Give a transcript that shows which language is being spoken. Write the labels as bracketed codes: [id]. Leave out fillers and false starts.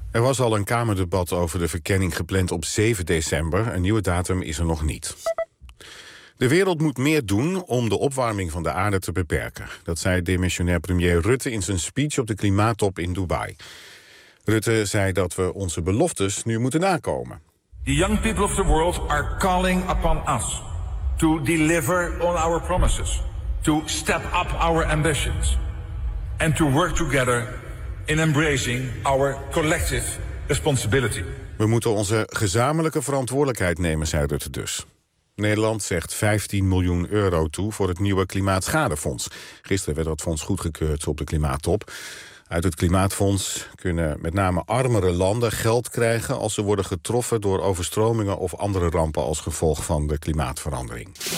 [nl] Er was al een Kamerdebat over de verkenning gepland op 7 december. Een nieuwe datum is er nog niet. De wereld moet meer doen om de opwarming van de aarde te beperken. Dat zei demissionair premier Rutte in zijn speech op de klimaattop in Dubai. Rutte zei dat we onze beloftes nu moeten nakomen. [en] The young people of the world are calling upon us to deliver on our promises, to step up our ambitions, and to work together in embracing our collective responsibility. [nl] We moeten onze gezamenlijke verantwoordelijkheid nemen, zei Rutte dus. Nederland zegt 15 miljoen euro toe voor het nieuwe klimaatschadefonds. Gisteren werd dat fonds goedgekeurd op de klimaattop. Uit het klimaatfonds kunnen met name armere landen geld krijgen als ze worden getroffen door overstromingen of andere rampen als gevolg van de klimaatverandering.